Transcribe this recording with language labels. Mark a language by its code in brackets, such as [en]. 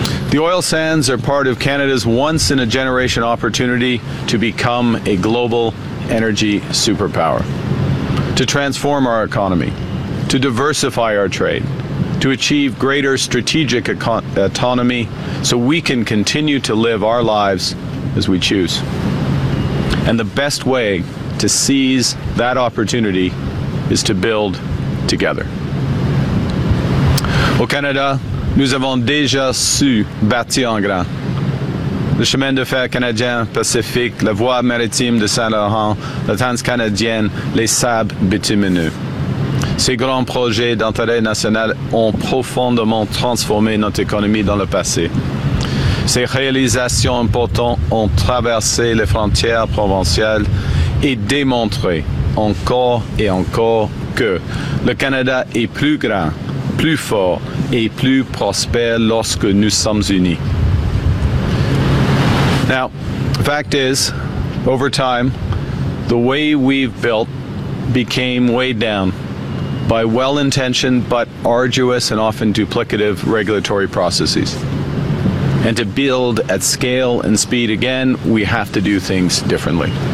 [en] The oil sands are part of Canada's once-in-a-generation opportunity to become a global energy superpower, to transform our economy, to diversify our trade, to achieve greater strategic autonomy so we can continue to live our lives as we choose. And the best way to seize that opportunity is to build together. [fr] Au Canada, nous avons déjà su bâtir en grand. Le chemin de fer canadien Pacifique, la voie maritime de Saint-Laurent, la Transcanadienne, les sables bitumineux. Ces grands projets d'intérêt national ont profondément transformé notre économie dans le passé. Ces réalisations importantes ont traversé les frontières provinciales et démontré encore et encore que le Canada est plus grand, plus fort et plus prospère lorsque nous sommes unis. [en] Now, the fact is, over time, the way we've built became weighed down by well-intentioned but arduous and often duplicative regulatory processes. And to build at scale and speed again, we have to do things differently.